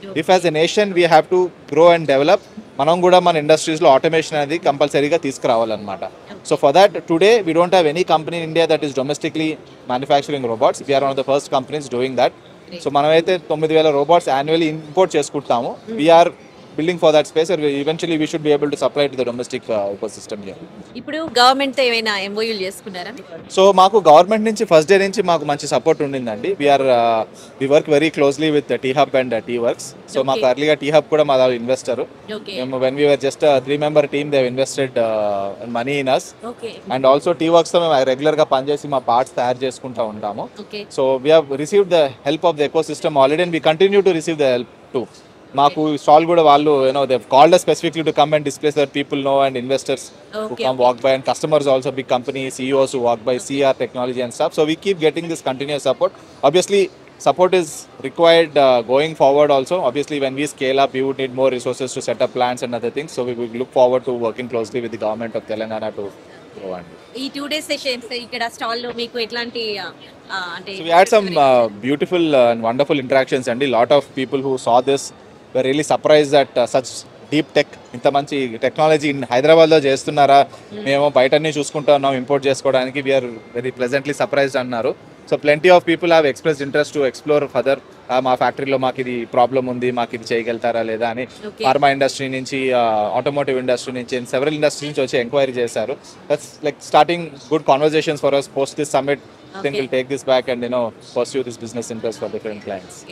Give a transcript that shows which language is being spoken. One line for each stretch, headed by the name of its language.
English: if as a nation we have to grow and develop,
Telugu: మనం కూడా మన ఇండస్ట్రీస్లో automation అనేది కంపల్సరీగా తీసుకురావాలన్నమాట.
English: So for that today we don't have any company in India that is domestically manufacturing robots. We are one of the first companies doing that. So
Telugu: మనమైతే 9,000 robots annually import చేసుకుంటాము.
English: We are building for that space, or eventually we should be able to supply to the domestic ecosystem here.
Telugu: ఇప్పుడు government తో ఏమైనా ఎంఓయూలు చేసుకున్నారా? So మాకు government నుంచి first day నుంచి మాకు మంచి సపోర్ట్ ఉండిందండి.
English: we work very closely with T-Hub and T-Works.
Telugu: So మాకు ఎర్లీగా T-Hub కూడా మా ఇన్వెస్టర్.
English: మేము when we were just a 3-member team, they have invested money in us. And also
Telugu: T-Works తో మేము రెగ్యులర్ గా పనిచేసి మా పార్ట్స్ తయారు చేసుకుంటూ ఉంటాము.
English: So we have received the help of the ecosystem already, and we continue to receive the help too.
Telugu: మాకు stall కూడా వాళ్ళు
English: They called us specifically to come and display so that people know, and investors who come walk by, and customers also, big companies, CEOs who walk by, see our technology and stuff. So we keep getting this continuous support. Obviously support is required going forward also. Obviously when we scale up, we would need more resources to set up plants and other things. So we will look forward to working closely with the government of Telangana to grow. And
Telugu: ఈ 2 days sessions ఇక్కడ stall లో మీకు ఎట్లాంటి అంటే
English: so we had some beautiful and wonderful interactions, and a lot of people who saw this were really surprised that such deep tech,
Telugu: ఇంత మంచి technology హైదరాబాద్లో చేస్తున్నారా, మేము బయటనే చూసుకుంటా ఉన్నాం ఇంపోర్ట్ చేసుకోవడానికి,
English: We are very pleasantly surprised అన్నారు. So plenty of people have expressed interest to explore further.
Telugu: మా ఫ్యాక్టరీలో మాకు ఇది ప్రాబ్లం ఉంది, మాకు ఇది చేయగలుగుతారా లేదా అని ఫార్మా ఇండస్ట్రీ నుంచి, ఆటోమోటివ్ ఇండస్ట్రీ నుంచి, సెవెరల్ ఇండస్ట్రీ నుంచి వచ్చి ఎంక్వైరీ చేశారు.
English: That's like starting good conversations for us post this summit. I think we'll take this back and pursue this business interest for different clients.